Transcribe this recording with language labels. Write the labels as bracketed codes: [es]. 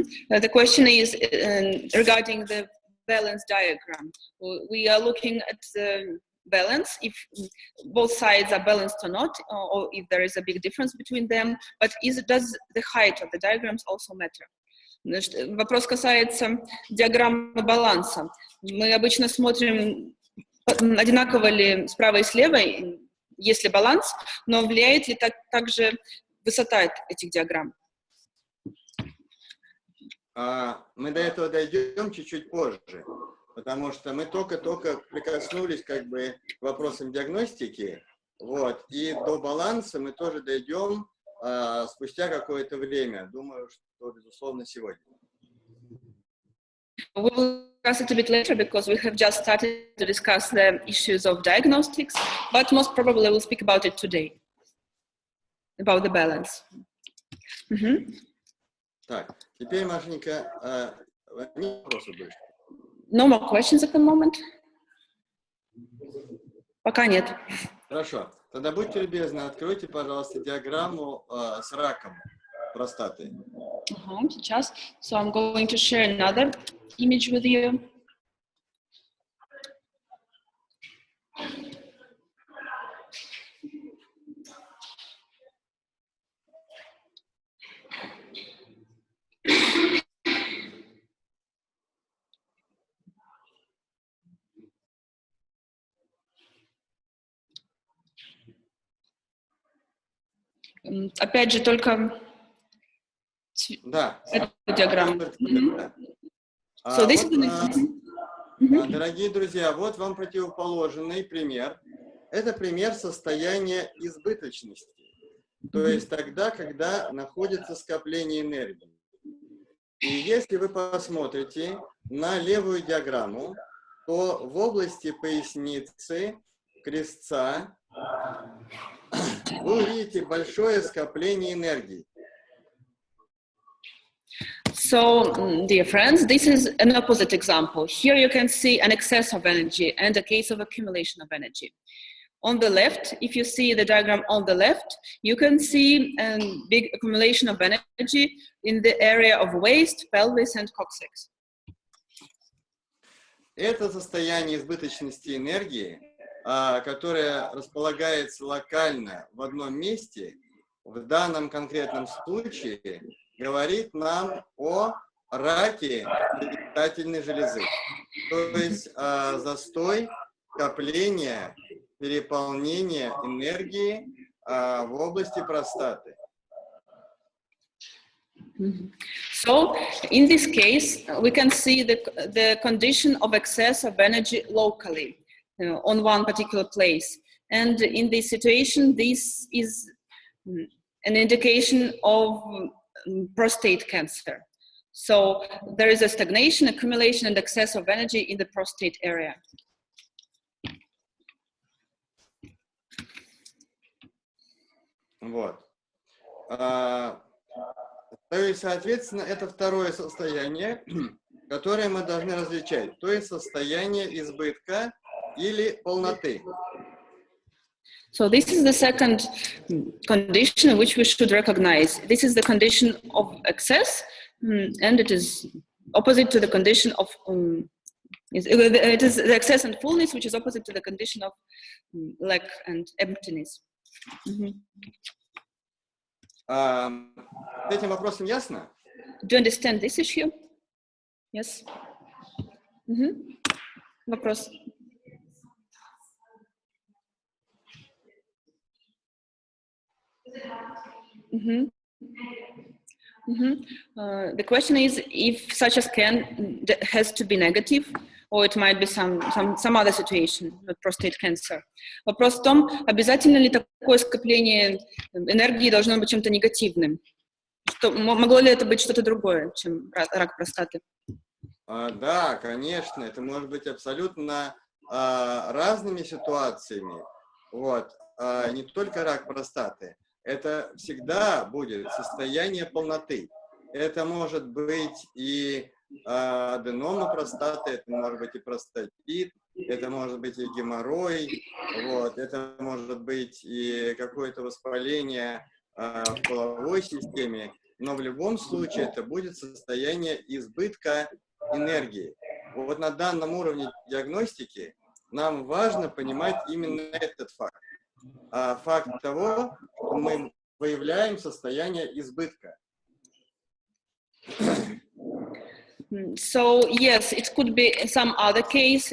[en] The question is regarding the balance diagram. We are looking at the balance, if both sides are balanced or not, or if there is a big difference between them, but does the height of the diagrams also matter? [ru] Вопрос касается диаграммы баланса. Мы обычно смотрим, одинаково ли справа и слева, есть ли баланс, но влияет ли также высота этих диаграмм? Мы до этого дойдем чуть-чуть позже, потому что мы только прикоснулись как бы к вопросам диагностики, вот, и до баланса мы тоже дойдем спустя какое-то время, думаю, что, безусловно, сегодня. [en] We will discuss it a bit later because we have just started to discuss the issues of diagnostics, but most probably we'll speak about it today, about the balance. [ru] Так, теперь, Машенька, нет вопросов больше? [en] No more questions at the moment? [ru] Пока нет. Хорошо. Тогда будьте любезны, откройте, пожалуйста, диаграмму с раком простаты. Сейчас. [en] So I'm going to share another image with you. [ru] Опять же, только да. эту диаграмму. So дорогие друзья, вот вам противоположный пример. Это пример состояния избыточности. То есть тогда, когда находится скопление энергии. И если вы посмотрите на левую диаграмму, то в области поясницы, крестца, вы увидите большое скопление энергии. [en] So, dear friends, this is an opposite example. Here you can see an excess of energy and a case of accumulation of energy. On the left, if you see the diagram on the left, you can see a big accumulation of energy in the area of waist, pelvis and coccyx. [ru] Это состояние избыточности энергии, которое располагается локально в одном месте, в данном конкретном случае говорит нам о раке предстательной железы. То есть застой, скопление, переполнение энергии в области простаты. [en] So, in this case, we can see the condition of excess of energy locally on one particular place. And in this situation, this is an indication of prostate cancer. So, there is a stagnation, accumulation, and excess of energy in the prostate area. [ru] Вот. То есть, соответственно, это второе состояние. которые мы должны различать, то есть состояние избытка или полноты. [en] So this is the second condition which we should recognize. This is the condition of excess, and it is opposite to the condition of it is the excess and fullness, which is opposite to the condition of lack and emptiness. [ru] С этим вопросом ясно? [en] Do you understand this issue? Yes. [ru] Вопрос. [en] The question is if such a scan has to be negative, or it might be some other situation, not prostate cancer. [ru] Вопрос в том, обязательно ли такое скопление энергии должно быть чем-то негативным? Могло ли это быть что-то другое, чем рак простаты? Да, конечно, это может быть абсолютно разными ситуациями. Вот. Не только рак простаты. Это всегда будет состояние полноты. Это может быть и аденома простаты, это может быть и простатит, это может быть и геморрой, вот, это может быть и какое-то воспаление в половой системе, но в любом случае это будет состояние избытка энергии. Вот на данном уровне диагностики нам важно понимать именно этот факт. Факт того, что мы выявляем состояние избытка. [en] So yes, it could be some other case.